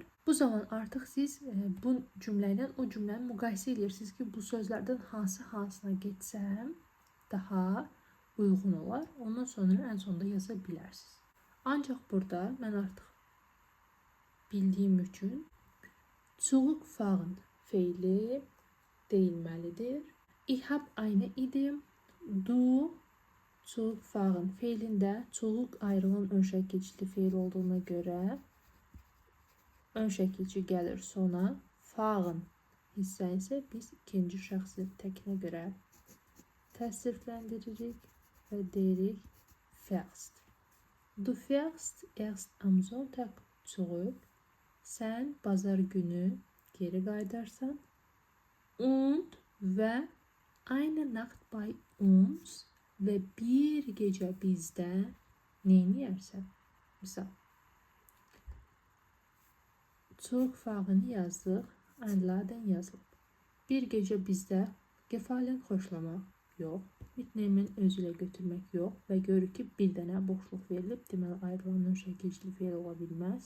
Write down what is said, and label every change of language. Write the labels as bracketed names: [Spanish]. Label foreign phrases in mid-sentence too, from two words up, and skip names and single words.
[Azerbaijani] Bu zaman artıq siz bu cümlə ilə o cümləni müqayisə edirsiniz ki, bu sözlərdən hansına getsəm daha uyğun olar. Ondan sonra ən sonda yaza bilərsiniz. Ancaq burada mən artıq bildiyim üçün zurückfahren feili deyilməlidir. [German] Ich habe eine Idee. [Azerbaijani] Du zurückfahren feilində zurück ayrılan ön şəkilli feil olduğuna görə ön şəkilci gəlir sona. Fahren hissə isə biz ikinci şəxsin təkinə görə təsrifləndiririk və deyirik fährst. [German] Du fährst erst am Sonntag zurück. [Azerbaijani] Sən bazar günü geri qayıdarsan. Und və [German] eine Nacht bei uns [Azerbaijani] və bir gecə bizdə neyniyərsən? Misal, zurückfahren yazdıq, einladen yazılıb. Bir gecə bizdə gefallen xoşlamaq yox, mitnehmen özülə götürmək yox və görür ki, bir dənə boşluq verilib, deməli ayrılan şəkilli feil ola bilməz.